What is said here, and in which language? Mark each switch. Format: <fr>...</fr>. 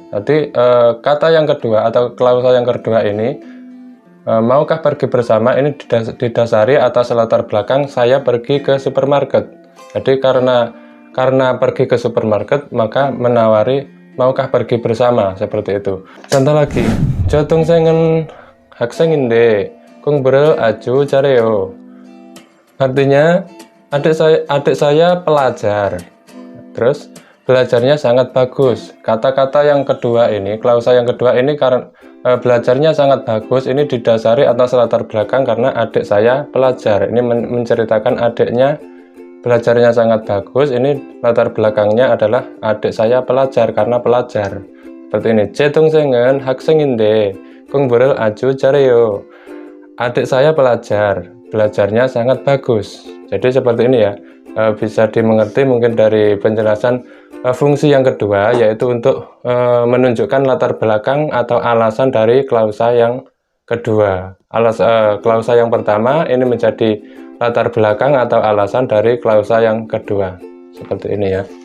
<id>Jadi kata yang kedua atau klausa yang kedua ini, maukah pergi bersama, ini didasari atas latar belakang saya pergi ke supermarket. Jadi karena pergi ke supermarket maka menawari maukah pergi bersama, seperti itu.</id> <ko>Contoh lagi, 저 동생은 학생인데 공부를 아주 잘해요.</ko> <id>Artinya adik saya pelajar. Terus belajarnya sangat bagus. Kata-kata yang kedua ini, klausa yang kedua ini karena belajarnya sangat bagus, ini didasari atas latar belakang karena adik saya pelajar. Ini menceritakan adiknya belajarnya sangat bagus. Ini latar belakangnya adalah adik saya pelajar karena pelajar. Seperti ini.</id> <ko>제 동생은 학생인데 공부를 아주 잘해요.</ko> <id>Adik saya pelajar, belajarnya sangat bagus. Jadi seperti ini ya. Bisa dimengerti mungkin dari penjelasan fungsi yang kedua, yaitu untuk menunjukkan latar belakang atau alasan dari klausa yang kedua. Klausa yang pertama ini menjadi latar belakang atau alasan dari klausa yang kedua. Seperti ini ya.</id>